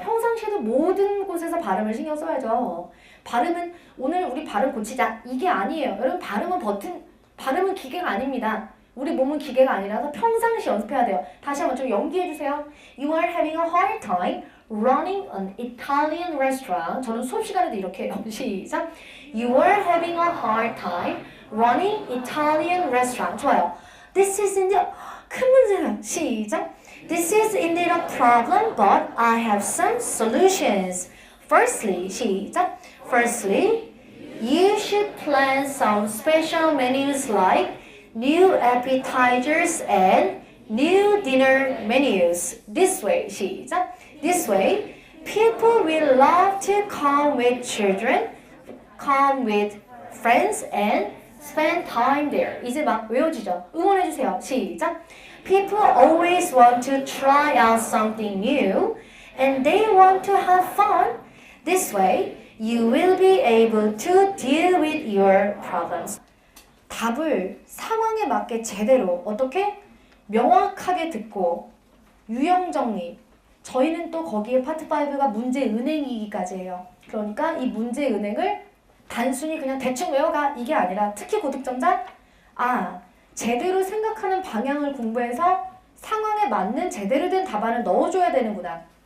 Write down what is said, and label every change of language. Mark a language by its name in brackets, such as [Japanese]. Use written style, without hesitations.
[Korean] 평상시에도 모든 곳에서 발음을 신경 써야죠. 발음은 오늘 우리 발음 고치자 이게 아니에요. 여러분 발음은 기계가 아닙니다. 우리 몸은 기계가 아니라서 평상시 연습해야 돼요. 다시 한번 좀 연기해 주세요. [English] You are having a hard time running an Italian restaurant. [Korean] 저는 수업 시간에도 이렇게 해요. 시작. [English] You are having a hard time running Italian restaurant. [Korean] 좋아요. [English] This is indeed [Korean] 큰 문제예요. 시작. [English] This is indeed a problem, but I have some solutions. Firstly, [Korean] 시작. [English] Firstly, you should plan some special menus like new appetizers and new dinner menus. This way, [Korean] 시작. [English] This way, people will love to come with children, come with friends, and spend time there. [Korean] 이제 막 외워지죠? 응원해주세요. 시작. [English] People always want to try out something new, and they want to have fun. This way, you will be able to deal with your problems. [Korean] 답을 상황에 맞게 제대로 어떻게 명확하게 듣고 유형 정리. 저희는 또 거기에 파트 5가 문제 은행이기까지예요. 그러니까 이 문제 은행을 단순히 그냥 대충 외워가 이게 아니라 특히 고득점자 제대로 생각하는 방향을 공부해서 상황에 맞는 제대로 된 답안을 넣어줘야 되는구나.